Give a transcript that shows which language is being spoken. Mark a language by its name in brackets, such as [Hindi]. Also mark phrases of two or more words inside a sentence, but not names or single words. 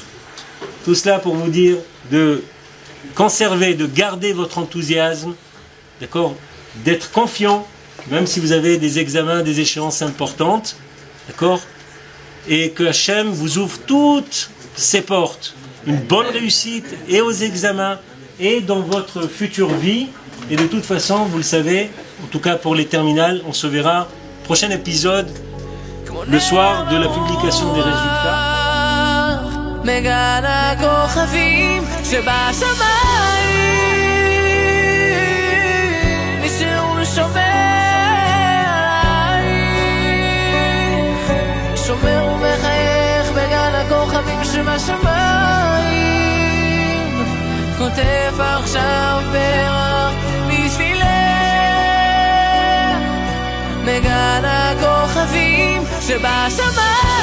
[French] Tout cela pour vous dire de conserver, de garder votre enthousiasme, d'accord, d'être confiant, même si vous avez des examens, des échéances importantes, d'accord, et que Hachem vous ouvre toutes ses portes, une bonne réussite et aux examens et dans votre future vie. Et de toute façon, vous le savez, en tout cas pour les terminales, on se verra prochain épisode le soir de la publication des résultats. [Hebrew] מגן הכוכבים שבשמיים מישהו שומר עליי, שומר ומחייך בגן הכוכבים שבשמיים, כותב עכשיו פרח בשבילך, מגן הכוכבים שבשמיים